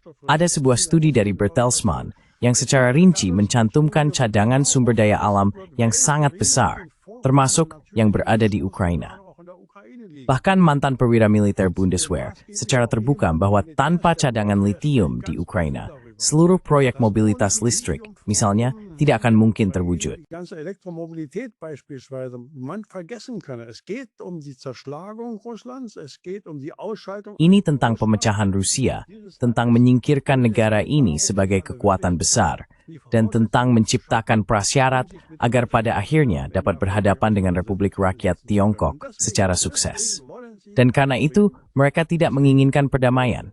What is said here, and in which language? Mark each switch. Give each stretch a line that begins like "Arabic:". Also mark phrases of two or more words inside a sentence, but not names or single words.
Indonesian: Ada sebuah studi dari Bertelsmann yang secara rinci mencantumkan cadangan sumber daya alam yang sangat besar, termasuk yang berada di Ukraina. Bahkan mantan perwira militer Bundeswehr secara terbuka bahwa tanpa cadangan litium di Ukraina, seluruh proyek mobilitas listrik, misalnya, tidak akan mungkin terwujud.
German: Die ganze Elektromobilität beispielsweise man vergessen kann. Es geht die Zerschlagung Russlands, es geht die Ausschaltung.
Indonesian: Ini tentang pemecahan Rusia, tentang menyingkirkan negara ini sebagai kekuatan besar, dan tentang menciptakan prasyarat agar pada akhirnya dapat berhadapan dengan Republik Rakyat Tiongkok secara sukses. Dan karena itu, mereka tidak menginginkan perdamaian.